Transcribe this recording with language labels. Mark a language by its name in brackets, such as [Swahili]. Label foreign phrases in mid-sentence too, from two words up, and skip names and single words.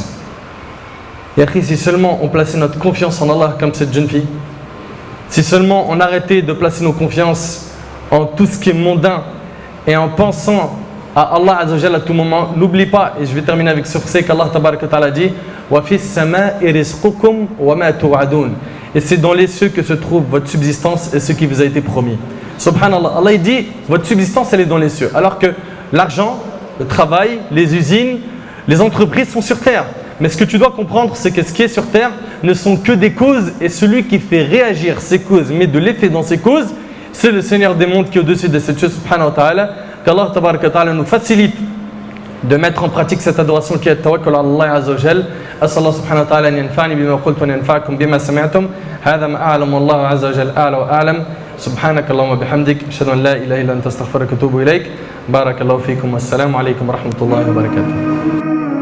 [French] Et après, si seulement on plaçait notre confiance en Allah comme cette jeune fille, si seulement on arrêtait de placer nos confiances en tout ce qui est mondain et en pensant à [Arabic] الله عز وجل [French] à tout moment, n'oublie pas, et je vais terminer avec ce verset qu' [Arabic] الله تبارك وتعالى [French] dit, [Arabic] وفي السماء رزقكم وما توعدون. [French] Et c'est dans les cieux que se trouve votre subsistance et ce qui vous a été promis. Subhanallah, Allah il dit, votre subsistance elle est dans les cieux. Alors que l'argent, le travail, les usines, les entreprises sont sur terre. Mais ce que tu dois comprendre, c'est que ce qui est sur terre ne sont que des causes, et celui qui fait réagir ces causes, met de l'effet dans ces causes, c'est le Seigneur des mondes qui est au-dessus de cette chose, [Arabic] سبحانه وتعالى. [French] Qu' [Arabic] الله تبارك وتعالى [French] nous facilite de mettre en pratique cette adoration qui est [Arabic] توكل على الله عز وجل. أسأل الله سبحانه وتعالى أن ينفعني بما قلت وينفعكم بما سمعتم. هذا ما أعلم الله عز وجل أعلى وأعلم. سبحانك اللهم وبحمدك اشهد ان لا اله الا انت استغفرك واتوب اليك بارك الله فيكم والسلام عليكم ورحمه الله وبركاته